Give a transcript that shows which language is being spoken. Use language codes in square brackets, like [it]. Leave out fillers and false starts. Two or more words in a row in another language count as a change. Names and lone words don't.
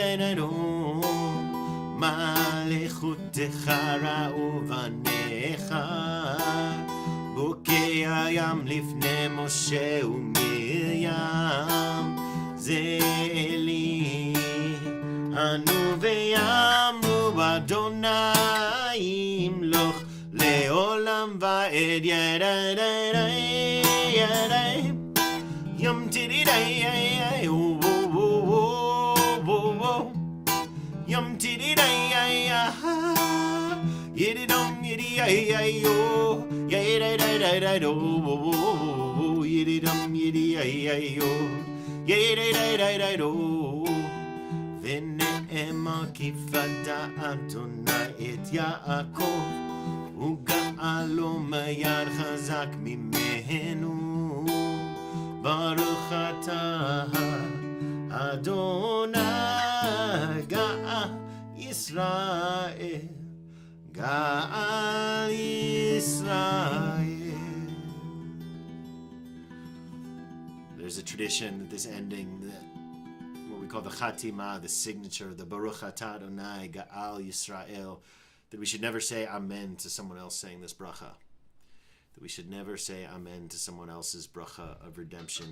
[he] מלכותך ראו בניך, בוקע ים לפני משה ומרים, זה אלי אנו ויאמרו באדוני ימלוך לעולם ועד. ידי יום תדידי yum tiddy day yiddy dum yiddy yo yiddy day day do yiddy dum yiddy yo yiddy day day do ונאמר כי פדה אדוני את יעקב וגאלו מיד חזק ממנו, ברוך אתה אדוני גאל ישראל, גאל ישראל. [en] There's a tradition that this ending, that what we call the Chatima, the signature, the [he] ברוך אתה אדוני גאל ישראל, [en] that we should never say Amen to someone else saying this bracha. That we should never say Amen to someone else's bracha of redemption.